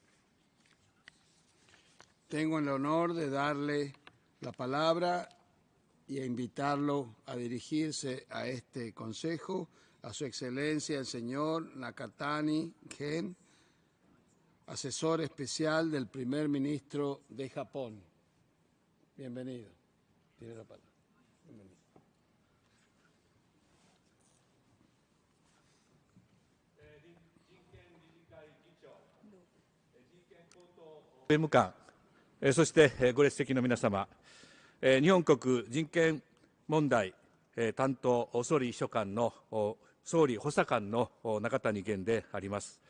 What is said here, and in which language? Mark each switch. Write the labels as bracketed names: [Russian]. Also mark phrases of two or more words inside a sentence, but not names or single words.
[Spanish] Tengo el honor de darle la palabra y a invitarlo a dirigirse a este consejo, a su excelencia el señor Nakatani Gen, asesor especial del primer ministro de Japón. Bienvenido. Tiene la palabra. Bienvenido. [Japanese] 弁務官、そしてご列席の皆様、日本国人権問題担当総理秘書官の総理補佐官の中谷元であります。